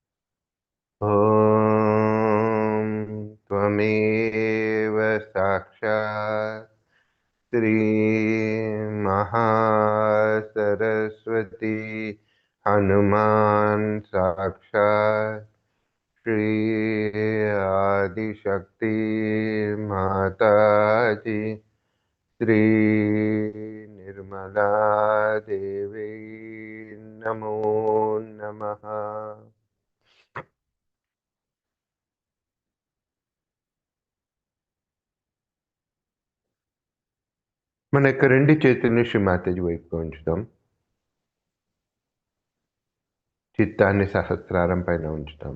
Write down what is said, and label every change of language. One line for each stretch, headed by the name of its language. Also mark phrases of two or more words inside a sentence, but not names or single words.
Sanskrit: ఓం साक्षात् श्री महासरस्वती हनुमान साक्षात् श्री आदिशक्ति माता जी श्री निर्मला देवी नमो नमः।
Telugu: మన యొక్క రెండు చేతుల్ని శ్రీ మాతాజీ వైపుగా ఉంచుదాం. చిత్తాన్ని సహస్రారం పైన ఉంచుతాం.